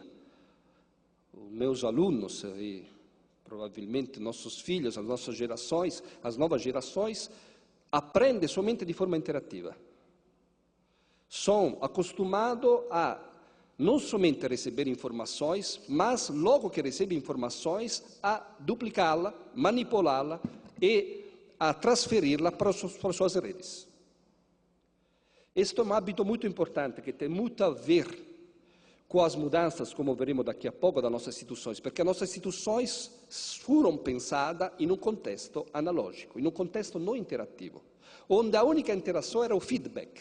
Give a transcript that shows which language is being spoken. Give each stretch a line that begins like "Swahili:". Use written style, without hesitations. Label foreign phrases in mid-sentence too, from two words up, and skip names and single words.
Portuguese: Os meus alunos e provavelmente nossos filhos, as nossas gerações, as novas gerações, aprendem somente de forma interativa. São acostumados a não somente receber informações, mas logo que recebem informações, a duplicá-la, manipulá-la e a transferi-la para suas redes. Este é um hábito muito importante, que tem muito a ver com as mudanças, como veremos daqui a pouco, das nossas instituições, porque as nossas instituições foram pensadas em um contexto analógico, em um contexto não interativo, onde a única interação era o feedback.